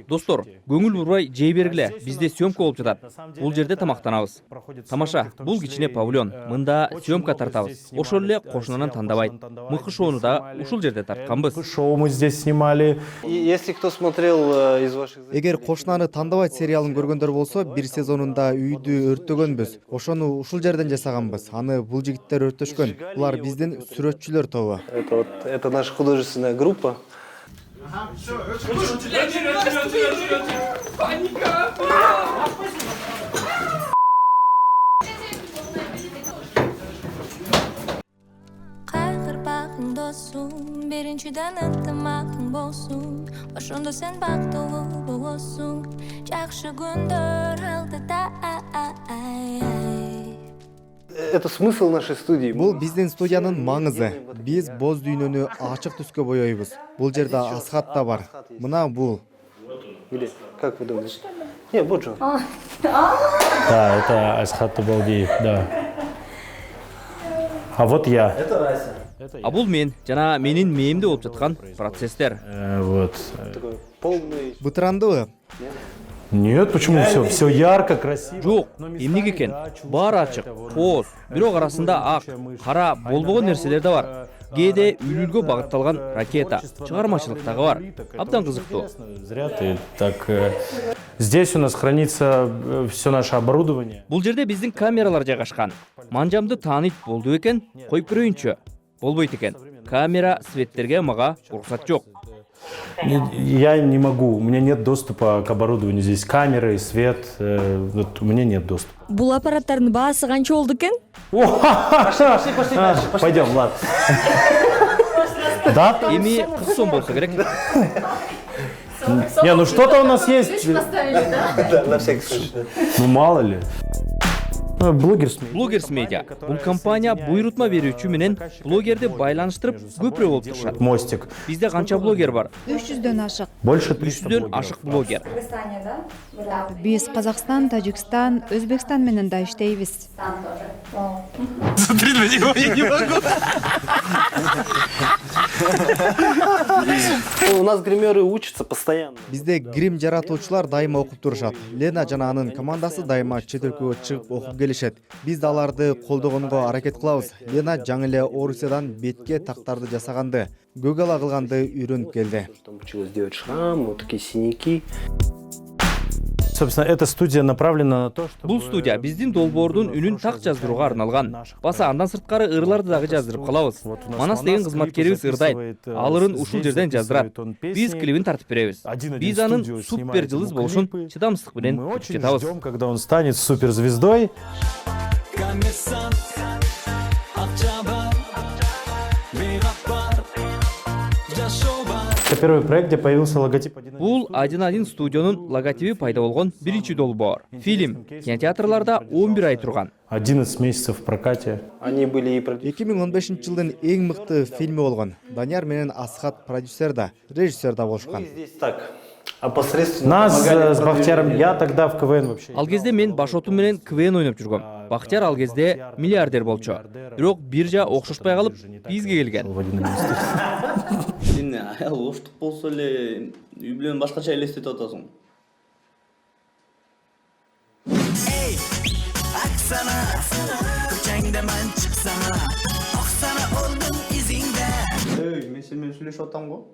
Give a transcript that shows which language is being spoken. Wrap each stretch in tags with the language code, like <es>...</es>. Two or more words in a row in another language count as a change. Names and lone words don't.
<ky>Достор, көңүл бурбай жей бергиле. Бизде съемка болуп жатат. Бул жерде тамактанабыз. Тамаша, бул кичине павильон. Мында съемка тартабыз. Ошол эле кошунанан тандабайт. Мыкы шоону да ушул жерде тартканбыз.</ky> <ru>Шоу мы здесь снимали. И если кто смотрел из ваших зрителей,</ru> <ky>Эгер кошунаны тандабайт сериалын көргөндөр болсо, бир сезонунда үйдү өрттөгөнбүз. Ошону ушул жерден жасаганбыз. Аны бул жигиттер өрттөшкөн. Булар биздин сүрөтчүлөр тобу.</ky> <ru>это наша художественная группа.</ru> <ky>Кайгырбагың досум, биринчиден ынтымагың болсун. Ошондо сен бактылуу болосуң. Жакшы күндөр алдыда.</ky> <ru>Это смысл нашей студии.</ru> <ky>Бул биздин студиянын маңызы. Биз боз дүйнөнү ачык түскө боёйбуз. Бул жерде Асхат да бар. Мына бул.</ky> <ru>Или как вы думаете? Не, вот же. Да, это Асхат Табалдиев, да. А вот я.</ru> <ky>А бул мен жана менин мээмде болуп жаткан процесстер.</ky> <ru>Вот. Такой полный.</ru> <ky>Бытырандыбы?</ky> <ru>Нет, почему все ярко, красиво.</ru> <ky>Жок, эмнеге экен? Баары ачык, кооз, бирок арасында ак, кара болбогон нерселер да бар. Кээде үйлүлгө багытталган ракета, чыгармачылык дагы бар. Абдан кызыктуу.</ky> <ru>Зря ты так. Здесь у нас хранится все наше оборудование.</ru> <ky>Бул жерде биздин камералар жайгашкан. Манжамды тааныйт болду экен, коюп көрөйүнчү. Болбойт экен. Камера, светтерге мага уруксат жок.</ky> <ru>Я не могу, у меня нет доступа к оборудованию. Здесь камеры, свет, вот у меня нет доступа.</ru> <ky>Бул аппараттардын баасы канча болду экен?</ky> <ru>Пойдем, ладно. Да?</ru> <ky>Эми 40 сом болсо керек.</ky> <ru>Не, ну что-то у нас есть. Да, на всякий случай. Ну мало ли. Блогерс медиа.</ru> <ky>Бул компания буйрутма берүүчү менен блогерди байланыштырып көпүрө болуп турушат. Мостик. Бизде канча блогер бар? 300дөн ашык. Больше 300дөн ашык блогер. Биз Казакстан, Тажикстан, Өзбекстан менен да иштейбиз.</ky> <ru>Смотри на него, я не могу. У нас гримеры учатся постоянно.</ru> <ky>Бизде грим жаратуучулар дайыма окуп турушат. Лена жана анын командасы дайыма чет өлкөгө чыгып окуп келишет. Биз да аларды колдогонго аракет кылабыз. Лена жаңы эле Орусиядан бетке тактарды жасаганды, көгала кылганды үйрөнүп келди.</ky> <ru>Училась делать шрам, вот такие синяки. Собственно, эта студия направлена на то, чтобы...</ru> <ky>Бул студия биздин долбоордун үнүн так жаздырууга арналган. Баса андан сырткары ырларды дагы жаздырып калабыз. Манас деген кызматкерибиз ырдайт. Ал ырын ушул жерден жаздырат. Биз клибин тартып беребиз. Биз анын супер жылдыз болушун чыдамсыздык менен күтүп жатабыз.</ky> <ru>Когда он станет суперзвездой. Это первый проект, где появился логотип 1.1.</ru> <ky>Бул 1.1 студионун логотипи пайда болгон биринчи долбоор. Фильм кинотеатрларда 11 ай турган.</ky> <ru>11 месяцев в прокате. Они были и</ru> <ky>2015-жылдын эң мыкты фильми болгон. Данияр менен Асхат продюсер да, режиссер да болушкан.</ky> <ru>здесь так. А посредственно Нас помогали с Бахтияром, я тогда в КВН вообще.</ru> <ky>Ал кезде мен башотум менен КВН ойноп жүргөм. Бахтияр ал кезде миллиардер болчу. Бирок бир жа окшошпой калып, бизге келген. Сен аял оштук болсо эле үй бүлөнү башкача элестетип атасың. Мен сен менен сүйлөшүп атам го.</ky>